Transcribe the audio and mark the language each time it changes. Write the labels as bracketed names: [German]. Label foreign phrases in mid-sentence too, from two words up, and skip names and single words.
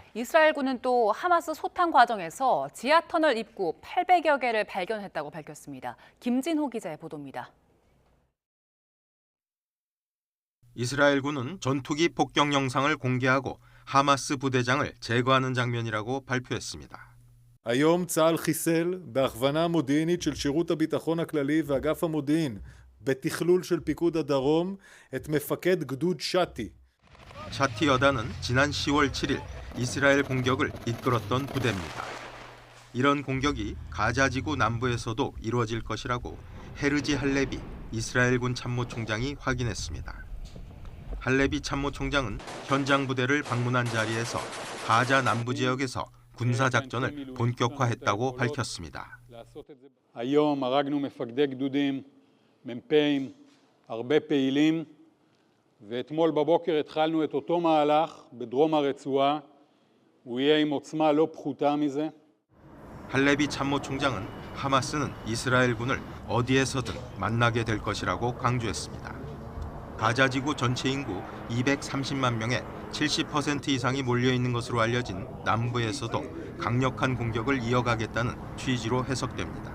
[Korean] 이스라엘군은 또 하마스 소탕 과정에서 지하터널 입구 800여 개를 발견했다고 밝혔습니다. 김진호 기자의 보도입니다. 이스라엘군은 전투기 폭격 영상을 공개하고 하마스 부대장을 제거하는 장면이라고 발표했습니다. [Hebrew] היום צה"ל חיסל בהכוונה מודיעינית של שירות הביטחון הכללי ואגף המודיעין בתכלול של פיקוד הדרום את מפקד גדוד שתי. [Korean] 샤티 여단은 지난 10월 7일 이스라엘 공격을 이끌었던 부대입니다. 이런 공격이 가자지구 남부에서도 이루어질 것이라고 헤르지 할레비 이스라엘군 참모총장이 확인했습니다. 할레비 참모총장은 현장 부대를 방문한 자리에서 가자 남부 지역에서 군사 작전을 본격화했다고 밝혔습니다. [Hebrew] היום הרגנו מפקדי גדודים, מ"פים, הרבה פעילים, ואתמול בבוקר התחלנו את אותו מהלך בדרום הרצועה. הוא יהיה עם עוצמה לא פחותה מזה. [Korean] 할레비 참모총장은 하마스는 이스라엘군을 어디에서든 만나게 될 것이라고 강조했습니다. 가자 지구 전체 인구 230만 명의 70% 이상이 몰려 있는 것으로 알려진 남부에서도 강력한 공격을 이어가겠다는 취지로 해석됩니다.